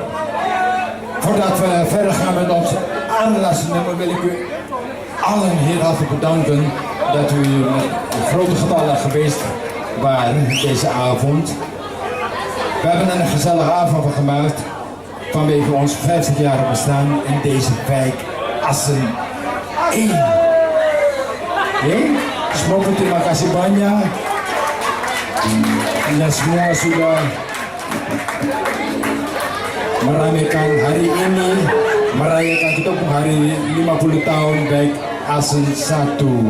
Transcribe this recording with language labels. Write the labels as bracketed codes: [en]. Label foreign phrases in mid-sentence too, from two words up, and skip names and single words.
[nl] Voordat we verder gaan met ons aanlasnummer wil ik u allen heel hartelijk bedanken dat u met grote getallen geweest waren deze avond. We hebben er een gezellige avond van gemaakt vanwege ons 50 jaar bestaan in deze wijk Assen 1. [id] Semoga terima kasih banyak. Anda semua sudah meramaikan hari ini, merayakan kita pun hari 50 tahun baik Assen 1.